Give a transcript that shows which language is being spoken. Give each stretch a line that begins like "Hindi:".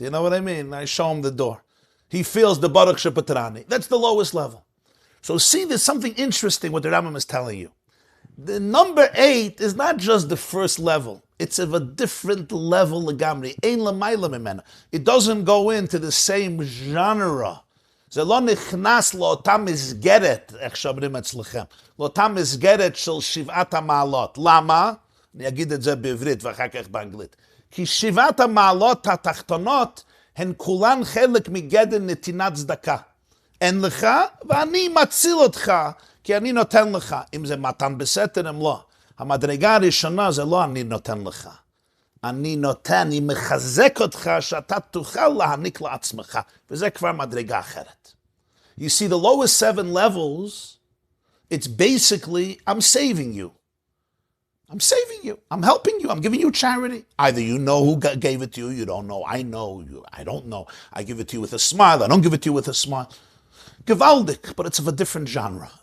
English: You know what I mean? I show him the door. He feels the baruch shepatrani. That's the lowest level. So see, there's something interesting what the Rambam is telling you. The number 8 is not just the first level. It's of a different level legamri.
Hebrew: Ein l'mayla mimena.
English: It doesn't go into the same genre.
Hebrew: זה לא נכנס לאותה מסגרת, איך שאומרים אצלכם, לאותה מסגרת של 7 המעלות. למה? אני אגיד את זה בעברית ואחר כך באנגלית. כי 7 המעלות התחתונות הן כולן חלק מגדר נתינת צדקה. אין לך, ואני מציל אותך, כי אני נותן לך. אם זה מתן בסתר, אם לא. המדרגה הראשונה זה לא אני נותן לך. אני נותן, אני מחזק אותך, שאתה תוכל להעניק לעצמך. וזה כבר מדרגה אחרת.
English: You see, the lowest 7 levels, it's basically, I'm saving you. I'm saving you. I'm helping you. I'm giving you charity. Either you know who gave it to you, you don't know. I know you. I don't know. I give it to you with a smile. I don't give it to you with a smile. Gewaldik, but it's of a different genre.